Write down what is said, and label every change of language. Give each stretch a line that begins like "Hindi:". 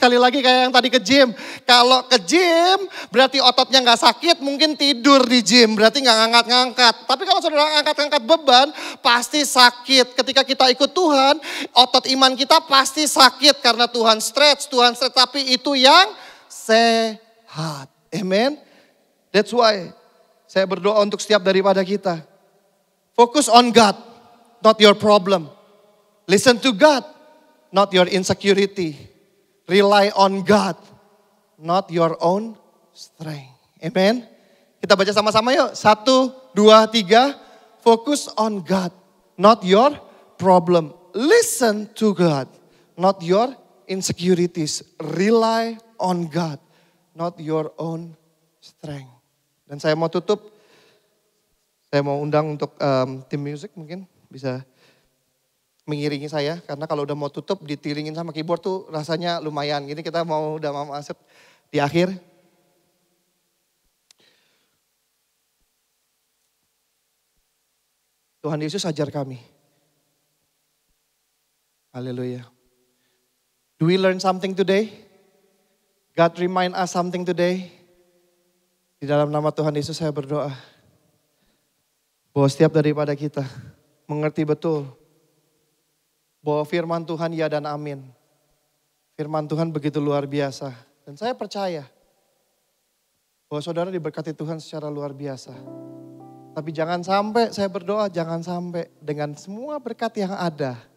Indonesian: Sekali lagi kayak yang tadi ke gym. Kalau ke gym berarti ototnya enggak sakit, mungkin tidur di gym. Berarti enggak ngangkat-ngangkat. Tapi kalau saudara ngangkat-ngangkat beban pasti sakit. sakit. Ketika kita ikut Tuhan, otot iman kita pasti sakit karena Tuhan stretch, tapi itu yang sehat. Amen.
English: That's why
Indonesian: saya berdoa untuk setiap daripada kita.
English: Focus on God, not your problem. Listen to God, not your insecurity. Rely on God, not your own strength. Amen.
Indonesian: Kita baca sama-sama yuk.
English: 1, 2, 3. Focus on God, not your problem. Listen to God, not your insecurities. Rely on God, not your own strength.
Indonesian: Dan saya mau tutup, saya mau undang untuk tim music mungkin bisa mengiringi saya. Karena kalau udah mau tutup ditiringin sama keyboard tuh rasanya lumayan. Gini kita udah mau masuk di akhir. Tuhan Yesus ajar kami. Haleluya.
English: Do we learn something today? God remind us something today?
Indonesian: Di dalam nama Tuhan Yesus saya berdoa. Bahwa setiap daripada kita mengerti betul. Bahwa firman Tuhan ya dan amin. Firman Tuhan begitu luar biasa. Dan saya percaya. Bahwa saudara diberkati Tuhan secara luar biasa. Tapi jangan sampai, saya berdoa jangan sampai dengan semua berkat yang ada.